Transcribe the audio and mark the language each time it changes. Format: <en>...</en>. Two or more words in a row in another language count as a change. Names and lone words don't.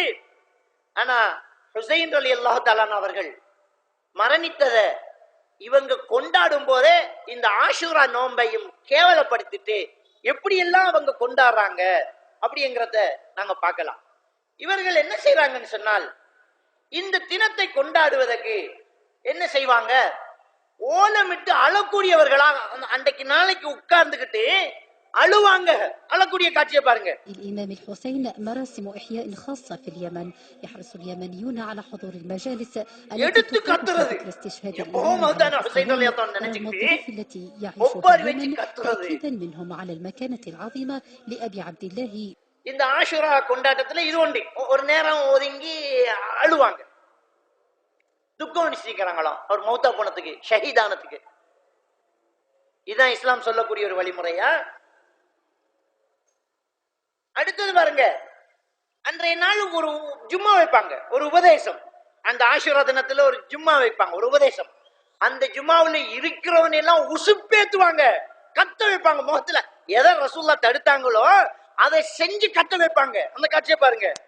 <ta>ஆனா ஹுசைன்</ta> <ar>رضي الله تعالى</ar> <ta>அவர்கள் மரணித்ததை இவங்க கொண்டாடும் போதே இந்த ஆஷூரா நோன்பையும் கேவலப்படுத்திட்டு எப்படி எல்லாம் அவங்க கொண்டாடுறாங்க அப்படிங்கிறத நாங்க பார்க்கலாம். இவர்கள் என்ன செய்யறாங்கன்னு சொன்னால், இந்த தினத்தை கொண்டாடுவதற்கு என்ன செய்வாங்க, ஓலமிட்டு அழக்கூடியவர்களா அன்றைக்கு நாளைக்கு உட்கார்ந்துகிட்டு அழுவாங்க. அழக்கூடிய காட்சியை பாருங்க.</ta> <ar>الإمام الحسين مراسم إحياء خاصة في اليمن، يحرص اليمنيون على حضور المجالس التي تقام ذكر استشهاد الإمام التي يعيش اليمن، تأكيدا منهم على المكانة العظيمة لأبي عبد الله.</ar> <ta>இந்த ஆஷுரா கொண்டாட்டத்துல இது ஒண்டி ஒரு நேரம் ஒதுங்கி அழுவாங்க, துக்கம் அனுஷ்டிக்கிறாங்களாம் அவர் மௌத்தா போனதுக்கு, ஷஹீதானத்துக்கு. இதுதான் இஸ்லாம் சொல்லக்கூடிய ஒரு வழிமுறையா? அடுத்தது பாருங்க, அன்றைய நாள் ஒரு ஜும்மா வைப்பாங்க, ஒரு உபதேசம். அந்த ஆஷுரா தினத்துல ஒரு ஜும்மா வைப்பாங்க, ஒரு உபதேசம். அந்த ஜும்மாவுல இருக்கிறவன் எல்லாம் உசுப்பேத்துவாங்க, கத்த வைப்பாங்க. முகத்துல எதை ரசூல்லா தடுத்தாங்களோ அதை செஞ்சு கத்த வைப்பாங்க. அந்த காட்சியை பாருங்க.</ta>